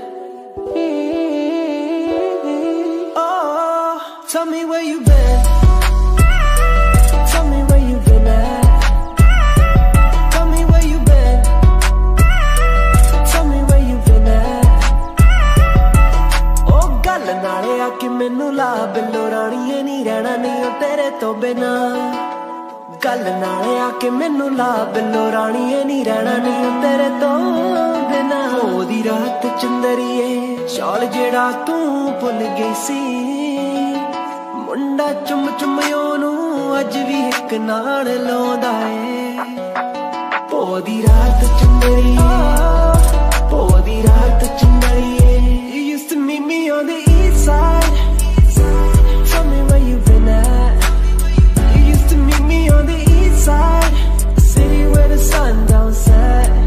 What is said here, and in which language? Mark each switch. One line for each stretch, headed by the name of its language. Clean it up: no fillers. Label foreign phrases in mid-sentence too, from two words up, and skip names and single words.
English: Oh, tell me where you been. Tell me where you been at. Tell me where you been. Tell me where you been at.
Punjabi: Oh, ਗਲ ਨਾਲੇ ਆਕੇ ਮੈਨੂੰ ਲਾ ਬਿੱਲੋ ਰਾਣੀਏ ਨੀ ਰਹਿਣਾ ਨਹੀਂ ਤੇਰੇ ਤੋਂ ਬਿਨਾ ਗਲ ਨਾਲੇ ਆਕੇ ਮੈਨੂੰ ਲਾ ਬਿੱਲੋ ਰਾਣੀਏ ਨੀ ਰਹਿਣਾ ਨਹੀਂ ਤੇਰੇ ਤੋਂ ਬਿਨਾ ਓਦੀ ਰਾਤ ਚੰਦਰੀਏ ਸ਼ਾਲ ਜਿਹੜਾ ਤੂੰ ਭੁੱਲ ਗਈ ਸੀ ਮੁੰਡਾ ਚੁੰਮ ਚੁੰਮ ਓਹਨੂੰ ਅੱਜ ਭੀ ਇਕ ਨਾਲ ਲਾਉਂਦਾ ਏ ਓਦੀ ਰਾਤ ਚੰਦਰੀਏ ਓਦੀ ਰਾਤ ਚੰਦਰੀਏ
English: You used to meet me on the east side. Tell me where you been at. You used to meet me on the east side, the city where the sun don't set.